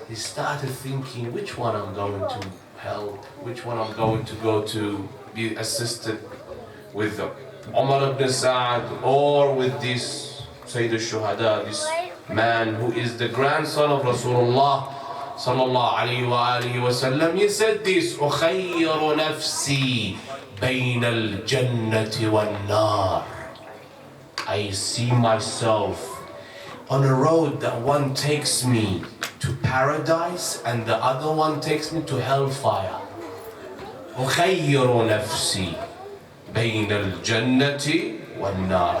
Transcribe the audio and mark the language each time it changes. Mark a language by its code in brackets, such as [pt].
[en] He started thinking, which one I'm going to help, which one I'm going to go to be assisted with Umar ibn Sa'd or with this Sayyid al-Shuhada, this man who is the grandson of Rasulullah sallallahu alayhi wa alihi wa sallam. He said this, [ar] أُخَيِّرُ نَفْسِي بَيْنَ الْجَنَّةِ وَالنَّارِ. [en] I see myself on a road that one takes me to paradise and the other one takes me to hellfire. [ar] أُخَيِّرُ نَفْسِي بَيْنَ الْجَنَّةِ وَالنَّارِ.